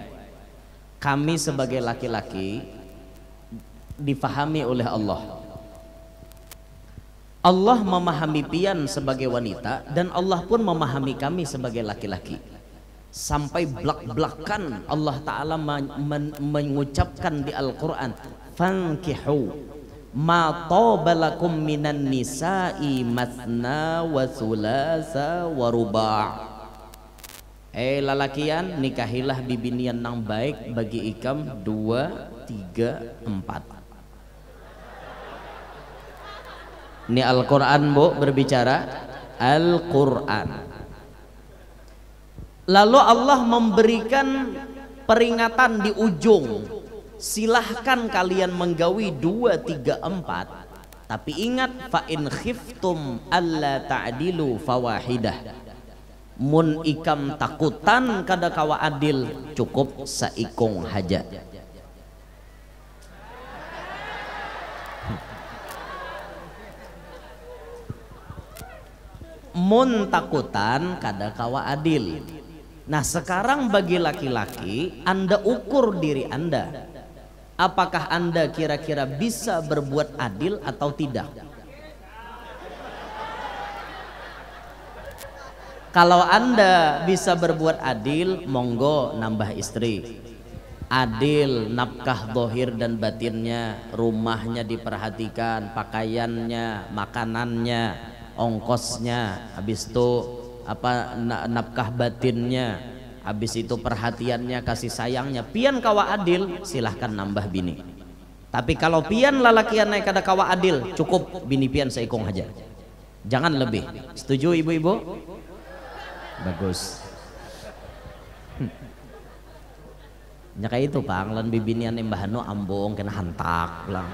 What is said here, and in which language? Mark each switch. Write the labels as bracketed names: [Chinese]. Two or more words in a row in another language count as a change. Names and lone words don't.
[Indonesian] Kami sebagai laki-laki difahami oleh Allah. Allah memahami pian sebagai wanita dan Allah pun memahami kami sebagai laki-laki. Sampai belak-belakan Allah Ta'ala mengucapkan di Al-Quran, [Arabic] فانكحوا ما طاب لكم من النساء مثنى وثلاث ورباع'. [Banjar] Lalakian, nikahilah bibinian nang baik bagi ikam 2, 3, 4. [Indonesian] Ini Al-Quran, Bu, berbicara Al-Quran. Lalu Allah memberikan peringatan di ujung, silahkan kalian menggawi 2, 3, 4, tapi ingat, [Arabic] فإن خفتم ألا تعدلوا فواحدة. [Banjar] Mun ikam takutan kada kawa adil, cukup saikung haja. Mun takutan kada kawa adil. [Indonesian] Nah, sekarang bagi laki-laki, Anda ukur diri Anda. Apakah Anda kira-kira bisa berbuat adil atau tidak? Kalau Anda bisa berbuat adil, monggo nambah istri. Adil, nafkah dohir dan batinnya, rumahnya diperhatikan, pakaiannya, makanannya, ongkosnya, habis itu nafkah batinnya, habis itu perhatiannya, kasih sayangnya. [Banjar] Pian kawa adil, silahkan nambah bini. Tapi kalau pian lalakian naik kada kawa adil, cukup bini pian seikong aja. [Indonesian] jangan lebih. Setuju ibu-ibu? Bagus. [Banjar] Ya kayak itu Pak, lan bibinian Mbah Hanu ambung kena hantak ulang.